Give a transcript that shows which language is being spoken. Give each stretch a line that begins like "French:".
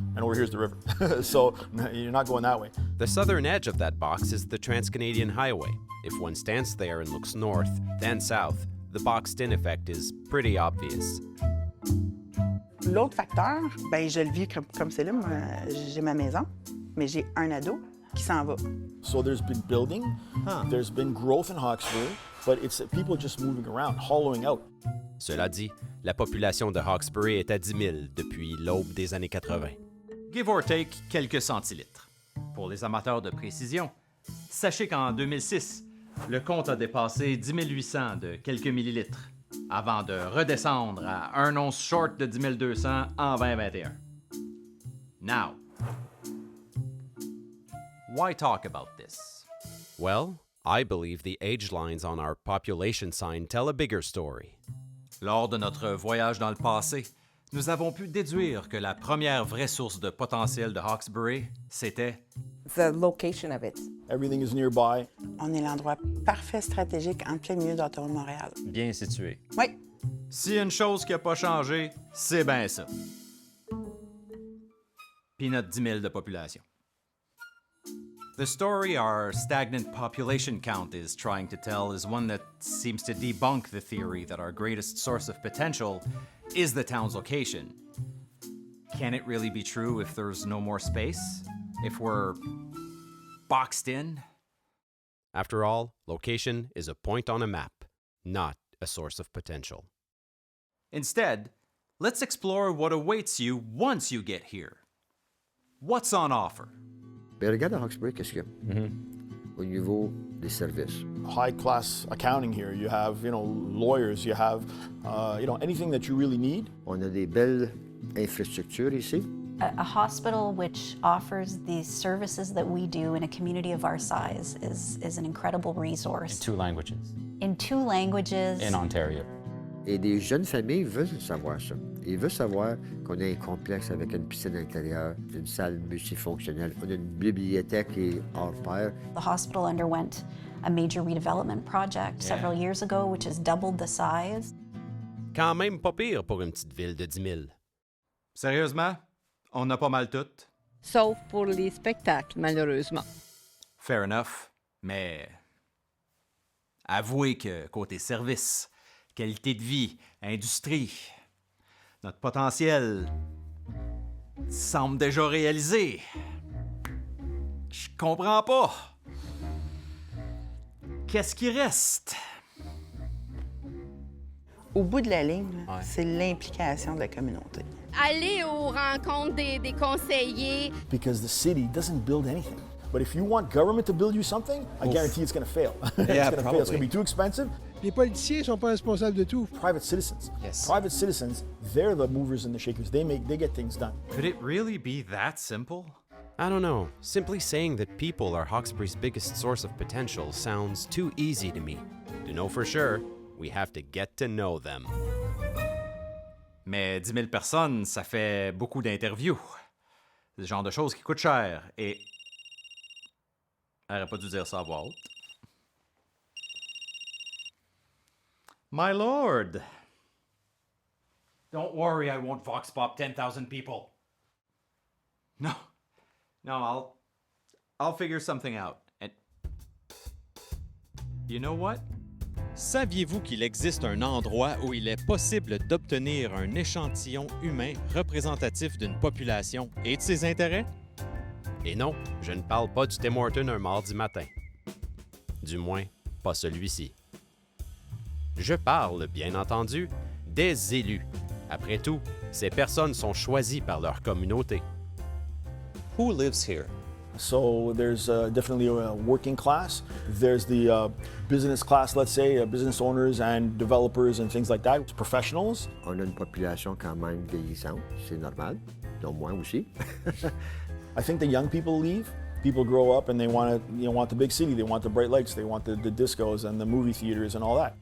English: And over here's the river. So you're not going that way. The southern edge of that box is the Trans-Canadian Highway. If one stands there and looks north, then south, the boxed-in effect is pretty obvious.
French: L'autre facteur, ben je le vis comme Céline. Moi, j'ai ma maison, mais j'ai un ado qui s'en va.
English: So there's been building, there's been growth in Hawkesbury, but it's people just moving around, hollowing out.
French: Cela dit, la population de Hawkesbury est à 10 000 depuis l'aube des années 80.
English: Give or take
French: quelques centilitres. Pour les amateurs de précision, sachez qu'en 2006, le compte a dépassé 10 800 de quelques millilitres, avant de redescendre à un once short de 10 200 en 2021.
English: Now, why talk about this? Well, I believe the age lines on our population sign tell a bigger story.
French: Lors de notre voyage dans le passé, nous avons pu déduire que la première vraie source de potentiel de Hawkesbury, c'était
English: The location of it. Everything is nearby.
French: On est l'endroit parfait stratégique en plein milieu d'Ottawa-Montréal. Bien situé. Oui. si une chose qui n'a pas changé, c'est bien ça. Puis notre 10 000 de population.
English: The story our stagnant population count is trying to tell is one that seems to debunk the theory that our greatest source of potential is the town's location. Can it really be true if there's no more space? If we're boxed in? After all, location is a point on a map, not a source of potential. Instead, let's explore what awaits you once you get here. What's on offer?
French: Ben, regarde à Hawkesbury, qu'est-ce qu'il y a au niveau des services.
English: High-class accounting here. You have, lawyers. You have, anything that you really need.
French: On a des belles infrastructures ici.
English: A hospital which offers the services that we do in a community of our size is an incredible resource. In 2 languages. In 2 languages. In Ontario.
French: Et des jeunes familles veulent savoir ça. Ils veulent savoir qu'on a un complexe avec une piscine intérieure, une salle multifonctionnelle, on a une bibliothèque qui est hors pair.
English: The hospital underwent a major redevelopment project several years ago, which has doubled the size.
French: Quand même pas pire pour une petite ville de 10 000. Sérieusement, on a pas mal tout. Sauf pour les spectacles, malheureusement.
English: Fair enough, mais
French: Avouez que côté service, qualité de vie, industrie, notre potentiel semble déjà réalisé. Je comprends pas. Qu'est-ce qui reste? Au bout de la ligne, là, c'est l'implication de la communauté. Aller aux rencontres des conseillers.
English: Because the city doesn't build anything. But if you want government to build you something, I guarantee it's going to fail. Yeah, it's going to fail. It's going to be too expensive.
French: Les politiciens ne sont pas responsables de tout.
English: Private citizens. Yes. Private citizens, they're the movers and the shakers. They get things done. Could it really be that simple? I don't know. Simply saying that people are Hawkesbury's biggest source of potential sounds too easy to me. To know for sure, we have to get to know them.
French: Mais 10 000 personnes, ça fait beaucoup d'interviews. C'est le genre de choses qui coûtent cher et... J'aurais pas dû dire ça à voix haute.
English: My lord! Don't worry, I won't vox pop 10,000 people. No, I'll figure something out. And you know what?
French: Saviez-vous qu'il existe un endroit où il est possible d'obtenir un échantillon humain représentatif d'une population et de ses intérêts? Et non, je ne parle pas du Tim Horton un mardi matin. Du moins, pas celui-ci. Je parle, bien entendu, des élus. Après tout, ces personnes sont choisies par leur communauté.
English: Who lives here? So there's definitely a working class. There's the business class, let's say, business owners and developers and things like that. Professionals.
French: On a une population quand même vieillissante, c'est normal, dont moi aussi.
English: I think the young people leave. People grow up and they want the big city. They want the bright lights. They want the discos and the movie theaters and all that.